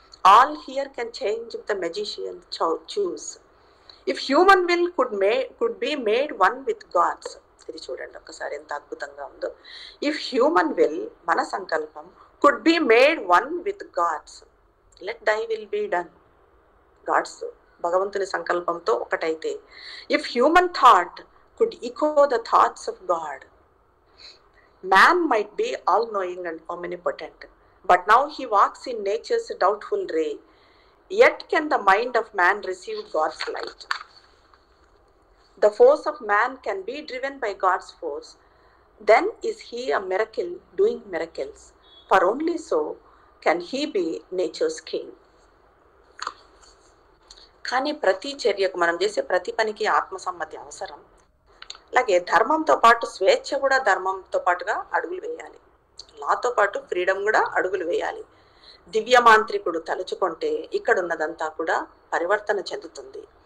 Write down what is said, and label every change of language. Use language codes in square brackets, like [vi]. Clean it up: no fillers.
[en] All here can change if the magician choose. If human will could be made one with gods. [te] ఇది చూడండి ఒక్కసారి ఎంత అద్భుతంగా ఉందో. [en] if human will, [te] మన సంకల్పం, [en] Could be made one with gods, let thy will be done. Gods, [te] భగవంతుని సంకల్పంతో ఒకటైతే, [en] If human thought could echo the thoughts of God, man might be all-knowing and omnipotent, but now he walks in nature's doubtful ray. Yet can the mind of man receive God's light? The force of man can be driven by God's force. Then is he a miracle doing miracles, for only so can he be nature's king. [te] కానీ ప్రతి చర్యకు, మనం చేసే ప్రతి పనికి ఆత్మసమ్మతి అవసరం. అలాగే ధర్మంతో పాటు స్వేచ్ఛ కూడా ధర్మంతో పాటుగా అడుగులు వేయాలి. లాతో పాటు ఫ్రీడమ్ కూడా అడుగులు వేయాలి. దివ్య మాంత్రికుడు తలుచుకుంటే ఇక్కడ ఉన్నదంతా కూడా పరివర్తన చెందుతుంది.